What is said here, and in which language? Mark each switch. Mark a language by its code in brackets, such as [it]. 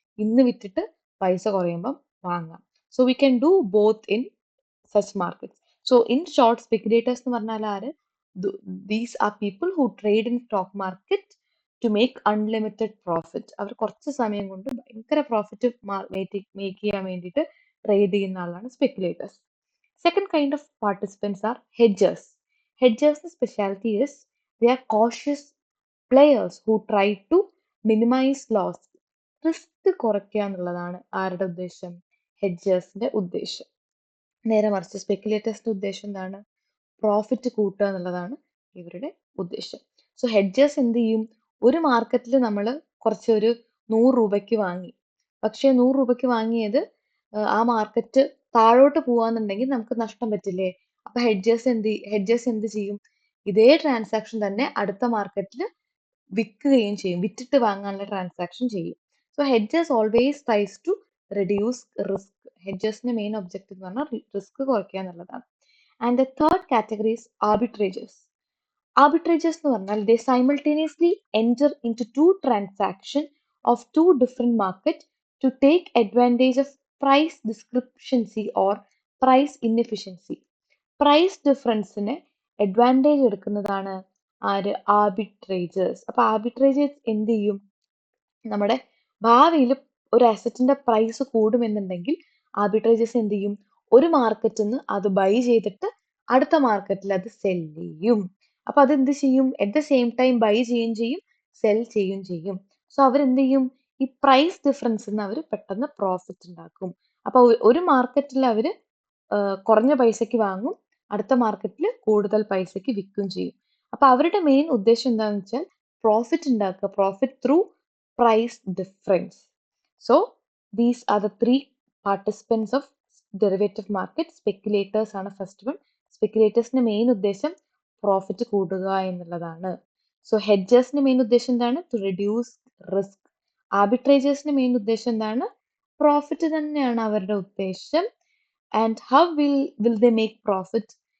[ml] ഇന്ന് വിറ്റിട്ട് പൈസ കുറയുമ്പം വാങ്ങാം. [en] So we can do both in such markets. So in short, [ml] speculators എന്ന് പറഞ്ഞാൽ ആര്? [en] These are people who trade in stock market to make unlimited profit. [ml] അവർ കുറച്ച് സമയം കൊണ്ട് ഭയങ്കര പ്രോഫിറ്റ് മേക്ക് ചെയ്യാൻ വേണ്ടിയിട്ട് ട്രേഡ് ചെയ്യുന്ന ആളാണ് speculators. [en] Second kind of participants are hedgers. Hedgers' specialty is they are cautious players who try to minimize loss. [ml] Risk കുറയ്ക്കുക എന്നുള്ളതാണ് ആരുടെ ഉദ്ദേശം? ഹെഡ്ജേഴ്സിന്റെ ഉദ്ദേശം. നേരെ മറിച്ച് സ്പെക്കുലേറ്റേഴ്സിന്റെ ഉദ്ദേശം എന്താണ്? പ്രോഫിറ്റ് കൂട്ടുക എന്നുള്ളതാണ് ഇവരുടെ ഉദ്ദേശം. സോ ഹെഡ്ജേഴ്സ് എന്ത് ചെയ്യും? ഒരു മാർക്കറ്റിൽ നമ്മൾ കുറച്ച് ഒരു 100 രൂപയ്ക്ക് വാങ്ങി, പക്ഷേ 100 രൂപയ്ക്ക് വാങ്ങിയത് ആ മാർക്കറ്റ് താഴോട്ട് പോവാന്നുണ്ടെങ്കിൽ നമുക്ക് നഷ്ടം പറ്റില്ലേ? അപ്പൊ ഹെഡ്ജേഴ്സ് എന്ത് ചെയ്യും? ഇതേ ട്രാൻസാക്ഷൻ തന്നെ അടുത്ത മാർക്കറ്റിൽ വിൽക്കുകയും ചെയ്യും, വിറ്റിട്ട് വാങ്ങാനുള്ള ട്രാൻസാക്ഷൻ ചെയ്യും. [en] So hedgers always tries to reduce risk. [ml] ഹെഡ്ജേഴ്സിന്റെ main objective എന്ന് പറഞ്ഞാൽ റിസ്ക് കുറയ്ക്കുക എന്നുള്ളതാണ്. [en] And the third category is arbitrageurs. Arbitrageurs [ml] എന്ന് പറഞ്ഞാൽ [en] they simultaneously enter into two transactions of two different markets to take advantage of price discrepancy or price inefficiency. [ml] Price ഡിഫറൻസിന് advantage എടുക്കുന്നതാണ് ആര്? Arbitrageurs. അപ്പൊ arbitrageurs എന്ത് ചെയ്യും? നമ്മുടെ ഭാവിയിൽ ഒരു അസറ്റിന്റെ പ്രൈസ് കൂടുമെന്നുണ്ടെങ്കിൽ ആർബിട്രേജേഴ്സ് എന്ത് ചെയ്യും? ഒരു മാർക്കറ്റിൽ നിന്ന് അത് ബൈ ചെയ്തിട്ട് അടുത്ത മാർക്കറ്റിൽ അത് സെൽ ചെയ്യും. അപ്പൊ അതെന്ത് ചെയ്യും? [en] at the same time [ml] by ചെയ്യുകയും ചെയ്യും, സെൽ ചെയ്യുകയും ചെയ്യും. സോ അവരെന്ത് ചെയ്യും? ഈ പ്രൈസ് ഡിഫറൻസിന് അവർ പെട്ടെന്ന് പ്രോഫിറ്റ് ഉണ്ടാക്കും. അപ്പൊ ഒരു മാർക്കറ്റിൽ അവർ കുറഞ്ഞ പൈസക്ക് വാങ്ങും, അടുത്ത മാർക്കറ്റിൽ കൂടുതൽ പൈസക്ക് വിൽക്കുകയും ചെയ്യും. അപ്പൊ അവരുടെ മെയിൻ ഉദ്ദേശം എന്താണെന്ന് വെച്ചാൽ പ്രോഫിറ്റ് ഉണ്ടാക്കുക, profit [en] Through price difference. So these are the three participants of derivative market. [ml] Speculators ആണ് ഫസ്റ്റ് വൺ. സ്പെക്കുലേറ്റേഴ്സിന്റെ മെയിൻ ഉദ്ദേശം പ്രോഫിറ്റ് കൂടുക എന്നുള്ളതാണ്. സോ ഹെഡ്ജേഴ്സിന്റെ മെയിൻ ഉദ്ദേശം എന്താണ്? [en] To reduce risk. [ml] ആർബിട്രേജേഴ്സിന്റെ മെയിൻ ഉദ്ദേശം എന്താണ്? പ്രോഫിറ്റ് തന്നെയാണ് അവരുടെ ഉദ്ദേശം. [en] And how will they make profit?